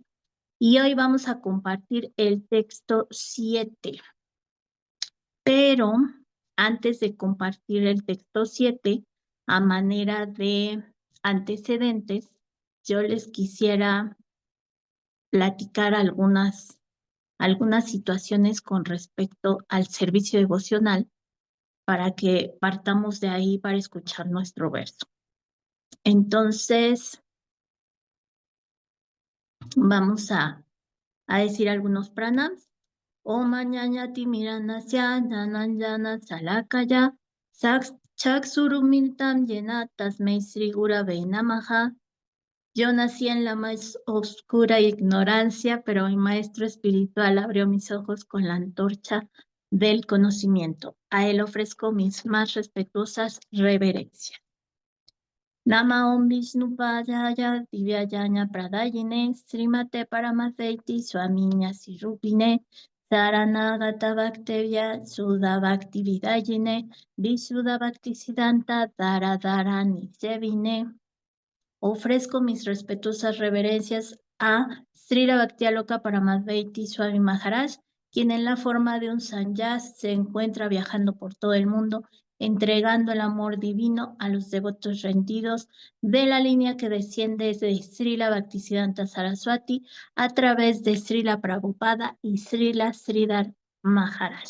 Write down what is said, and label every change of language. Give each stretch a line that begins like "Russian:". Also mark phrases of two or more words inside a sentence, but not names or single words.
Spanish: Y hoy vamos a compartir el texto 7, pero antes de compartir el texto 7, a manera de antecedentes, yo les quisiera platicar algunas situaciones con respecto al servicio devocional para que partamos de ahí para escuchar nuestro verso. Entonces, vamos a decir algunos pranams.
Sanskrit: Om Ñañati Miranasya Nananjana Salakaya Chaksurumintam Yena Tasmei Sri Gurave Namaha.
Spanish: Yo nací en la más oscura ignorancia, pero mi maestro espiritual abrió mis ojos con la antorcha del conocimiento. A él ofrezco mis más respetuosas reverencias.
Sanskrit: Nama Om Vishnupādaya Divyayana Pradayine Srimate Paramadeiti Swaminya Sirupine Saranagata Bhaktevya Sudha Bhakti Vidayine Visuddha Bhakti Siddhanta Dara Nisevine.
Spanish: Ofrezco mis respetuosas reverencias a Srila Bhaktialoka Paramadvaiti Swami Maharaj, quien en la forma de un sanyas se encuentra viajando por todo el mundo, entregando el amor divino a los devotos rendidos de la línea que desciende de Srila Bhaktisiddhanta Saraswati a través de Srila Prabhupada y Srila Sridhar Maharaj.